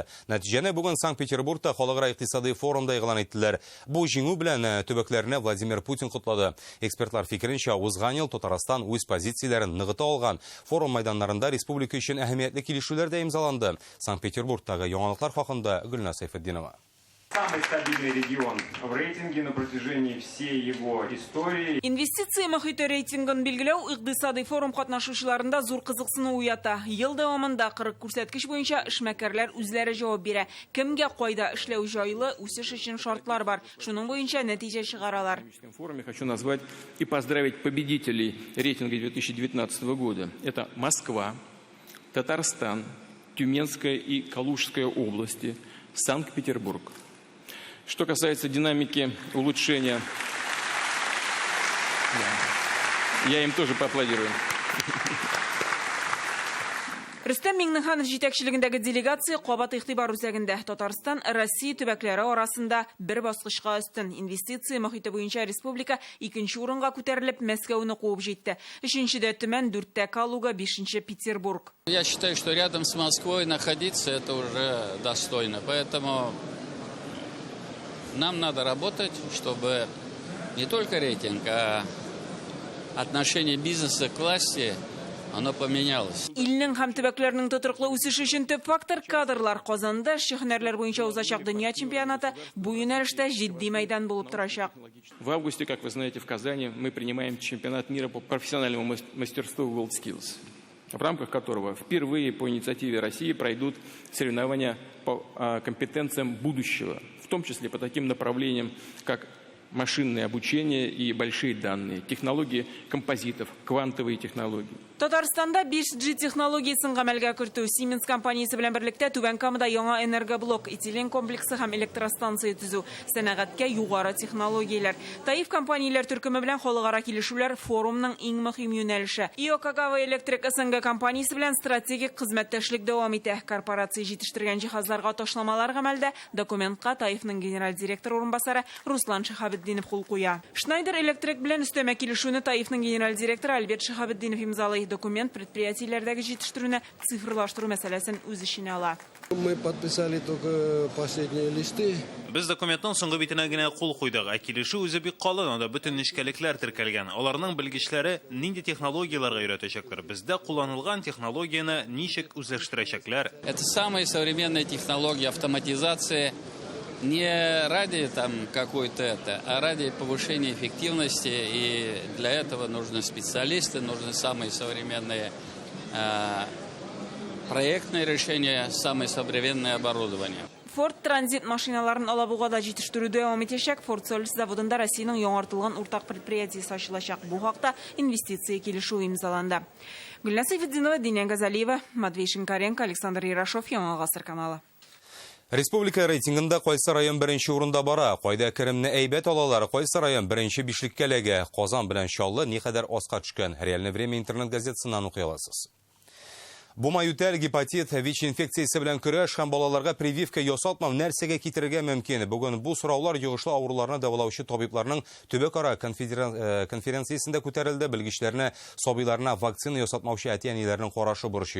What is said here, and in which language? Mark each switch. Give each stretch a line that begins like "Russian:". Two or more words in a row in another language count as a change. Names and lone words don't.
Tatar: Нәтиҗәне бүген Санкт-Петербургта халыкара икътисади форумда игълан иттеләр. Бу җиңү белән төбәкләрне Владимир Путин котлады. Экспертлар фикеренчә, узган ел Татарстан үз позицияләрен ныгыта алган. Форум майданнарында республика өчен әһәмиятле килешүләр дә имзаланды. Санкт-Петербургтагы яңалыклар хакында Гөлнас Сайфутдинова.
Russian: Самый стабильный регион в рейтинге на протяжении всей его истории.
Tatar: Инвестиция мөхите рейтингын билгеләү икътисади форум катнашучыларында зур кызыксыну уята. Ел дәвамында 40 күрсәткеч буенча эшмәкәрләр үзләре җавап бирә. Кемгә кайда эшләү җайлы, үсеш өчен шартлар бар. Шуның буенча нәтиҗә чыгаралар.
Russian: В форуме хочу назвать и поздравить победителей рейтинга 2019 года. Это Москва, Татарстан, Тюменская и Калужская области, Санкт-Петербург. Что касается динамики улучшения, я им тоже поаплодирую.
Tatar: Рөстәм Миңнеханов җитәкчелегендәге делегация кабат игътибар үзәгендә Татарстан, Россия төбәкләре арасында бер баскычка өстен инвестиция мөхите буенча республика 2нче урынга күтәрелеп Мәскәүне куып җитте. 3нчедә Төмән, 4тә Калуга, 5нче Петербург.
Russian: Я считаю, что рядом с Москвой находиться это уже достойно, поэтому нам надо работать, чтобы не только рейтинг, а отношение бизнеса к власти, оно поменялось.
Tatar: Илнең һәм төбәкләрнең тотрыклы үсеше өчен төп фактор кадрлар. Казанда һөнәрләр буенча узачак дөнья чемпионаты бу юнәлештә җитди мәйдан булып торачак.
Russian: В августе, как вы знаете, в Казани мы принимаем чемпионат мира по профессиональному мастерству WorldSkills, в рамках которого впервые по инициативе России пройдут соревнования по компетенциям будущего, в том числе по таким направлениям, как машинное обучение и большие данные, технологии композитов, квантовые технологии.
Tatar: Татарстанда 5G технологиясын гамәлгә кертү, Siemens компаниясе белән берлектә Түбән Камада яңа энергоблок, этилен комплексы һәм электростанция төзү, сәнәгатькә югары технологияләр. Таиф компанияләр төркеме белән халыкара килешүләр форумның иң мөһим юнәлеше. Иокагава Электрик СНГ компаниясе белән стратегик хезмәттәшлек дәвам итә. Корпорация җитештергән җиһазларга ташламалар гамәлдә документка Таифның генераль директор орынбасары Руслан Шихабетдинов кул куя. Schneider Electric белән өстәмә килешүне Таифның генераль директоры Альберт Шихабетдинов имзалый. Документ предприятиеләрдәге җитештерүне цифрлаштыру мәсьәләсен үз эченә ала.
Russian: Мы подписали только последние листы.
Tatar: Без документның соңгы битенә генә кул куйдык, ә килешү үзе бик калын, анда бөтен нечкәлекләр теркәлгән. Аларның белгечләре нинди технологияларга өйрәтәчәкләр, бездә кулланылган технологияны ничек үзләштерәчәкләр.
Russian: Это самые современные технологии автоматизации. Не ради там какой-то это, а ради повышения эффективности, и для этого нужны специалисты, нужны самые современные проектные решения, самое современное оборудование.
Tatar: Ford транзит машиналарын Алабугада җитештерү дәвам итәчәк. Ford Solis заводында Россиянең яңартылган уртак предприятиесе ачылачак. Бу хакта инвестиция килешү имзаланды. Гөлнас Сайфутдинова, Диня Газалиева, Матвей Шинкаренко, Александр Ярашов, Яңа Гасыр каналы. Республика рейтингында кайсы район беренче урында бара, кайда керемне әйбәт алалар, кайсы район беренче бишлеккә эләгә, Казан белән Чаллы никадәр аска төшкән. Реальное время интернет газетасыннан укый аласыз. Бума ютәл, гепатит, ВИЧ-инфекциясы белән көрәш һәм балаларга прививка ясатмау нәрсәгә китерергә мөмкин? Бүген бу сораулар йогышлы авыруларны дәвалаучы табибларның төбәк-ара конференциясендә күтәрелде. Белгечләрне сабыйларына вакцина ясатмаучы әти-әниләрнең карашы борчый.